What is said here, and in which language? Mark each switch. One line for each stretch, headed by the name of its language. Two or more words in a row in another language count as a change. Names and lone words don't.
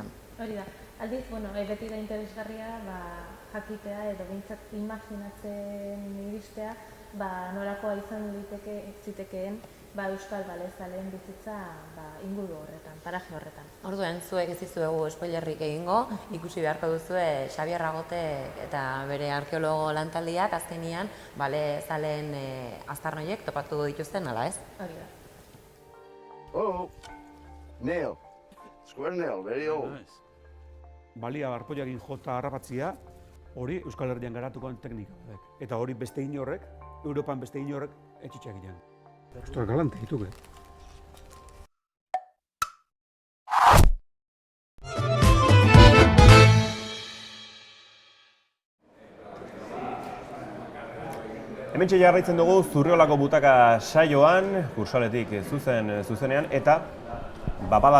Basque: Hori da, aldiz, beti da interesgarria jakitea edo bintzat imaginatzen iristea, nolakoa izan zitekeen euskal balezaleen bizitza inguru horretan, paraje horretan. Orduen, zuek ez dizuegu spoilerrik egingo, ikusi beharko duzue Xabier Agotek eta bere arkeologo lantaldiak azkenian balezaleen aztarnoiek topatu dituzten, ala ez? Hori da.
English: Oh, nail. Square nail, very old.
Basque: Balia arpoiakin jota harrapatzia, hori Euskal Herrian garatuko den teknika. Eta hori beste inorrek, Europan beste inorrek etxitxak egin. Ostra, galante, dituke. Hementxe jarraitzen dugu Zurriolako butaka saioan, kursaletik zuzenean, eta bada